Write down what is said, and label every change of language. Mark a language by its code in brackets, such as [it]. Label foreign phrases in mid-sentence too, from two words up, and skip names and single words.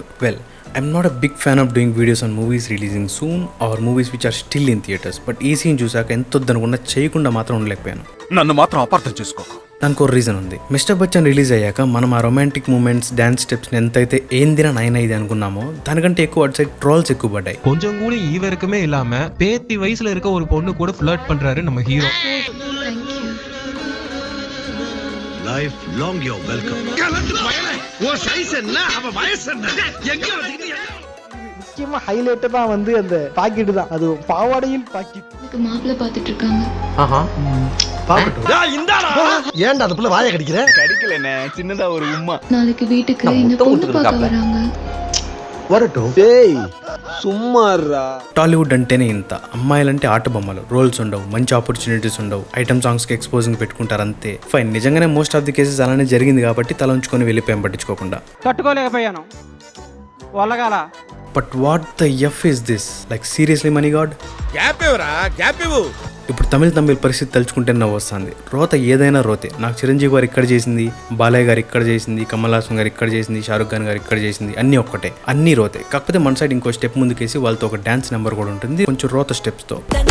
[en] Well, I'm not a big fan of doing videos on movies releasing soon or movies which are still in theaters. [te] బట్ ఈ సీన్ చూసాక ఎంత వద్దనుకున్నా చేయకుండా మాత్రం ఉండలేకపోయాను. నన్ను మాత్రం అపార్థం చేసుకోకు. దానికి ఒక రీజన్ ఉంది. మిస్టర్ బచ్చన్ రిలీజ్ అయ్యాక మనం ఆ [en] romantic moments, dance steps [te] ఎంతైతే ఏందిరా నైనా ఇది అనుకున్నామో దానికంటే ఎక్కువ అటు [en] side trolls [te] ఎక్కువ పడ్డాయి. [ta] கொஞ்சம் கூட ஈவருக்குமே இல்லாம பேத்தி வயசுல இருக்க ஒரு பொண்ணு கூட ஃப்ளர்ட் பண்றாரு நம்ம ஹீரோ. [en] Life long you're welcome. [ta] ஓ சைஸ் என்ன அவ வயசு என்ன எங்க வந்து முக்கியமா ஹைலைட் தான் வந்து அந்த பாக்கெட் தான். அது பாவாடையில் பாக்கெட். எனக்கு மாப்பிள்ளை பார்த்துட்டு இருக்காங்க. ஏன்டா அது புள்ள வாயை கடிக்கிற? கடிக்கலனே, சின்னதா ஒரு உம்மா. நாளைக்கு வீட்டுக்கு இந்த பொண்ணு பார்க்க வராங்க. வரட்டும். [te] ఏయ్ సుమ్మారా. టాలీవుడ్ అంటేనే ఇంత. అమ్మాయిలంటే ఆట బొమ్మలు, రోల్స్ ఉండవు, మంచి ఆపర్చునిటీస్ ఉండవు, [en] item songs exposing [te] పెట్టుకుంటారు అంతే. ఫైన్, నిజంగానే [en] most of the cases [te] అలానే జరిగింది కాబట్టి తల ఉంచుకొని వెళ్ళిపోయాం పట్టించుకోకుండా. తట్టుకోలేకపోయాను. వల్లగాల. [en] But what the F is this? Like seriously my god. [te] గ్యాప్ ఇవ్వరా, గ్యాప్ ఇవ్వు. ఇప్పుడు తమిళ పరిస్థితి తలుచుకుంటే నవ్వు వస్తుంది. రోత ఏదైనా రోతే. నాకు చిరంజీవి గారు ఇక్కడ చేసింది, బాలయ్య గారు ఇక్కడ చేసింది, కమల్ హాసన్ గారు ఇక్కడ చేసింది, షారుఖ్ ఖాన్ గారు ఇక్కడ చేసింది, అన్నీ ఒక్కటే, అన్నీ రోతే. కాకపోతే మన సైడ్ ఇంకో స్టెప్ ముందుకేసి వాళ్ళతో ఒక [en] dance number [te] కూడా ఉంటుంది, కొంచెం రోత స్టెప్స్తో.